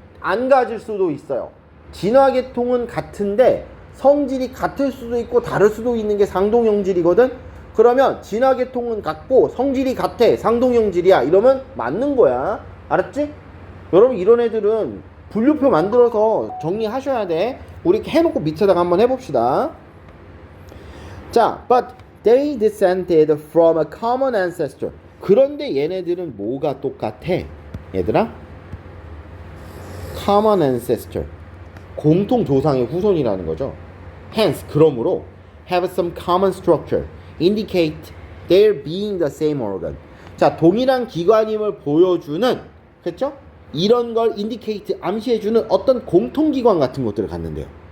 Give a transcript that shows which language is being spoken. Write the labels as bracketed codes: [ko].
[ko] 안 가질 수도 있어요. 진화계통은 같은데 성질이 같을 수도 있고 다를 수도 있는 게 상동형질이거든. 그러면 진화계통은 같고 성질이 같아. 상동형질이야. 이러면 맞는 거야. 알았지? 여러분 이런 애들은 분류표 만들어서 정리하셔야 돼. 우리 해놓고 밑에다가 한번 해봅시다. [en] 자, but they descended from a common ancestor. [ko] 그런데 얘네들은 뭐가 똑같아? 얘들아? [en] common ancestor. [ko] 공통 조상의 후손이라는 거죠. [en] hence, [ko] 그러므로 [en] have some common structure. indicate their being the same organ. [ko] 자, 동일한 기관임을 보여주는, 그렇죠? 이런 걸 indicate, 암시해주는 어떤 공통기관 같은 것들을 갖는데요.